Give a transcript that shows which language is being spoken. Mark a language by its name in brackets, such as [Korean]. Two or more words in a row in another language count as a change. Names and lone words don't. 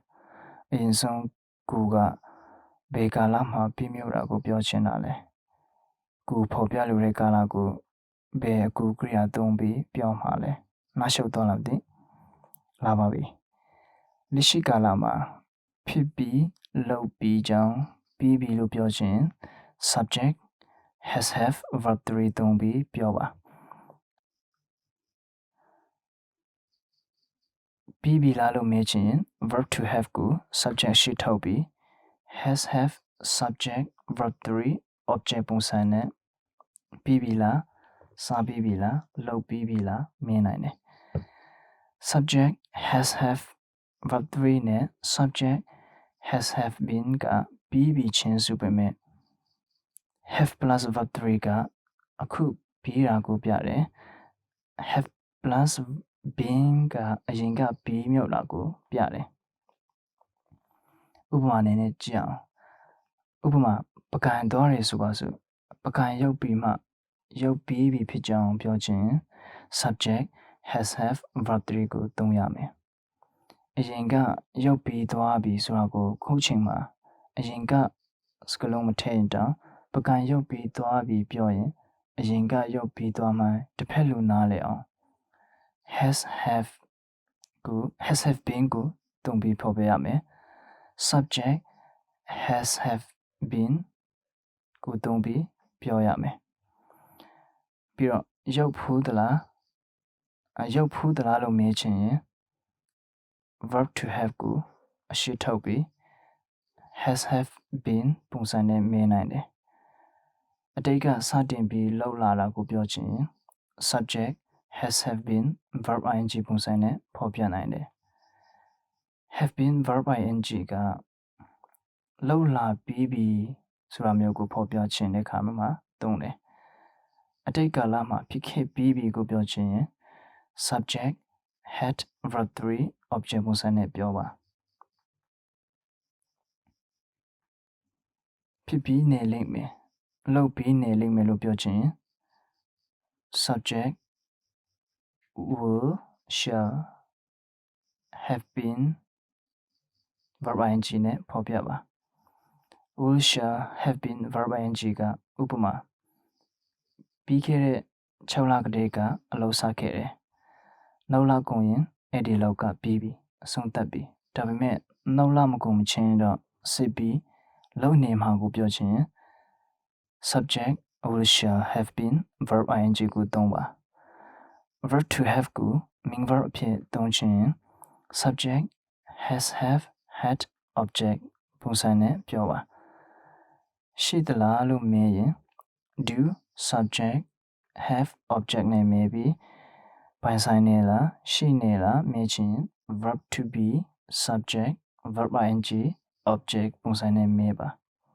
[Burmese] အရင်ဆုံးကိုကဘေးကာလမှာပြီးမြောက်တာကိုပြောချင်တာလဲကိုဖော်ပြလိုတဲ့ကာလကိုဘယ်အကူကရိယာသုံးပြီးပြောမှာလဲနားရှုပ်တော့လားမသိလာပါပြီလက်ရှိကာလမှာဖြစ်ပြီးလုပ်ပြီးကြောင်းပြီးပြီလို့ပြောချင် [English] subject has have verb 3 [Burmese] သုံးပြီးပြောပါ ပြီးပြီလားလို့မေးချင် [English] verb to have [Burmese] ကို subject ရှိထုတ်ပြီး [English] has have subject verb 3 [Burmese] object ပုံစံနဲ့ပြီးပြီလားစားပြီးပြီလားလုပ်ပြီးပြီလားမေးနိုင်တယ် [English] subject has have verb 3 [Burmese] နဲ့ [English] subject has have been [Burmese] ကပြီးပြီချင်းဆိုပေမဲ့ [English] have plus verb 3 [Burmese] ကအခုပြီးတာကိုပြတယ် [English] have plus been [Burmese] ကအရင်ကပြီးမြောက်တာကိုပြတယ် ဥပမာအနေနဲ့ကြည့်အောင်ဥပမာပကံသွားတယ်ဆိုပါစို့ပကံရုပ်ပြီးမှရုပ်ပြီးပြီဖြစ်ကြောင်း ပြောခြင်း [English] subject has have verb 3 [Burmese] ကိုသုံးရမယ်အရင်ကရုပ်ပြီးသွားပြီဆိုတာ ကိုခုချိန်မှာအရင်ကစကလုံးမထည့်ရင်တောင်ပကံရုပ်ပြီးသွားပြီပြောရင်အရင်ကရုပ်ပြီးသွားမှတစ်ဖက်လူနားလေအောင် [English] has have been [Burmese] ကိုသုံးပြီးဖော်ပြရမယ် [English] subject has have been [Burmese] ကိုသုံးပြီးပြောရမယ်ပြီးတော့ရုပ်ဖူးသလား လို့မေးချင်ရင် [English] verb to have [Burmese] ကိုအရှိထုတ်ပြီး [English] has have been [Burmese] ပုံစံနဲ့မေးနိုင်တယ် အတိတ်ကစတင်ပြီးလှုပ်လာတာကိုပြောချင်ရင် [English] subject has have been verb ing [Burmese] ပုံစံနဲ့ဖော်ပြနိုင်တယ် [English] have been verb ing [Burmese] ကလှုပ်လာပြီးပြီဆိုတာမျိုးကိုဖော်ပြခြင်းတဲ့အခါမှာသုံးတယ်အတိတ်ကာလမှာဖြစ်ခဲ့ပြီးပြီကိုပြောချင်ရင် [English] subject had verb 3 object [Burmese] ပုံစံနဲ့ပြောပါ ဖြစ်ပြီးနေလိမ့်မယ်လုပ်ပြီးနေလိမ့်မယ်လို့ပြောချင်ရင် [English] subject will shall have been verb ing [Burmese] နဲ့ဖော်ပြပါ [English] will shall have been verb ing [Burmese] ကဥပ မာပြီးခဲ့တဲ့6လကတည်းကအလုပ်စခဲ့တယ်နောက်လကုန်ရင်အဲ့ဒီလောက်ကပြီးပြီအဆုံးသတ်ပြီ ဒါပေမဲ့နောက်လမကုန်မချင်းတော့စစ်ပြီးလုပ်နေမှာကိုပြောချင်ရင် [English] subject will shall have been verb ing [Burmese] ကိုသုံးပါ [English] verb to have [Burmese] ကို [English] main verb [Burmese] အဖြစ်သုံးချင် [English] subject has have had object [Burmese] ပုံစံနဲ့ပြောပါရှိသလားလို့မေးရင် [English] do subject have object [Burmese] နဲ့မေးပြီးပိုင်ဆိုင်နေလားရှိနေလားမေးချင် [English] verb to be subject verb ing object [Burmese] ပုံစံနဲ့မေးပါ